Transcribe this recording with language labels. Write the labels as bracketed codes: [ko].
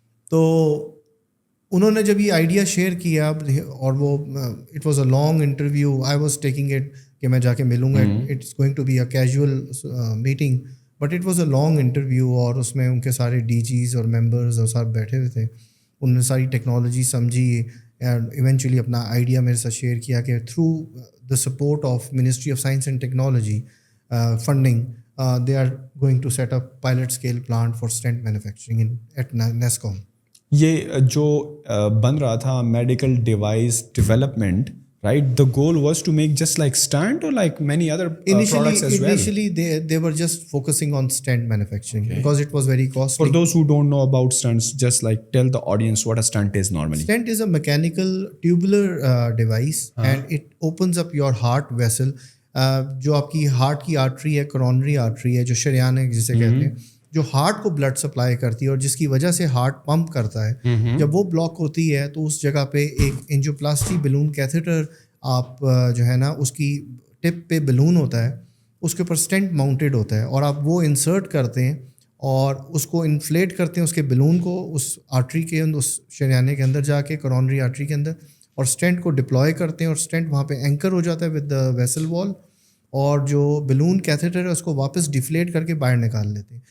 [ur] تو انہوں نے جب یہ آئیڈیا شیئر کیا، اور وہ [en] it was a long interview, I was taking it [ur] کہ میں جا کے ملوں گا، [en] It's going to be a casual meeting, but it was a long interview. [ur] اور اس میں ان کے سارے ڈی جیز اور ممبرز اور سب بیٹھے ہوئے تھے. انہوں نے ساری ٹیکنالوجی سمجھی، ایونچولی اپنا آئیڈیا میرے ساتھ شیئر کیا کہ [en] Through the support of ministry of science and technology funding, they are going to set up pilot scale plant for stent manufacturing at NESCOM. [ur] یہ جو بن رہا تھا medical device development [en] right, the goal was to make just like stent or like many other products as well? Initially they were just focusing on stent manufacturing, okay, because it was very costly. For those who don't know about stents, just like tell the audience what a stent is normally. Stent is a mechanical tubular device, and it opens up your heart vessel. [ur] جو آپ کی heart کی artery ہے, coronary artery ہے, جو شریان ہے جسے کہتے ہیں, جو ہارٹ کو بلڈ سپلائی کرتی ہے اور جس کی وجہ سے ہارٹ پمپ کرتا ہے, جب وہ بلاک ہوتی ہے تو اس جگہ پہ ایک انجیوپلاسٹی بلون کیتھیٹر آپ جو ہے نا اس کی ٹپ پہ بلون ہوتا ہے, اس کے اوپر اسٹینٹ ماؤنٹیڈ ہوتا ہے, اور آپ وہ انسرٹ کرتے ہیں اور اس کو انفلیٹ کرتے ہیں اس کے بلون کو اس آرٹری کے اندر, اس شریانے کے اندر جا کے, کرونری آرٹری کے اندر, اور اسٹینٹ کو ڈپلوائے کرتے ہیں اور اسٹینٹ وہاں پہ اینکر ہو جاتا ہے [en] with the vessel wall, [ur] اور جو بلون کیتھیٹر ہے اس کو واپس ڈیفلیٹ کر کے باہر نکال لیتے ہیں.